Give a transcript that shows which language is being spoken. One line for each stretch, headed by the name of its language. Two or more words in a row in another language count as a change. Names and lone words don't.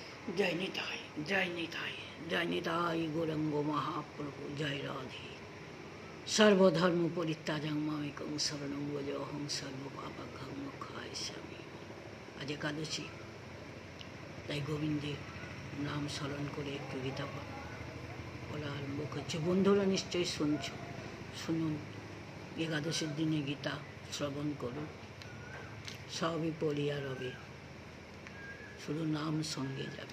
Sanskrit: जय निताय जय निताय जय निताय गौरंग महाप्रभु जय राधे। सर्वधर्म परित्याजं मामेकं शरणं व्रज अहं सर्वपापघ्नं मोक्षयिष्यामि।
Bangla: আজ একাদশী, তাই গোবিন্দের নাম স্মরণ করে একটু গীতা পড়া আরম্ভ করছে। বন্ধুরা নিশ্চয়ই শুনুন, একাদশীর দিনে গীতা শ্রবণ করুন, সবই পড়িয়া রবে, শুধু নাম সঙ্গে যাবে।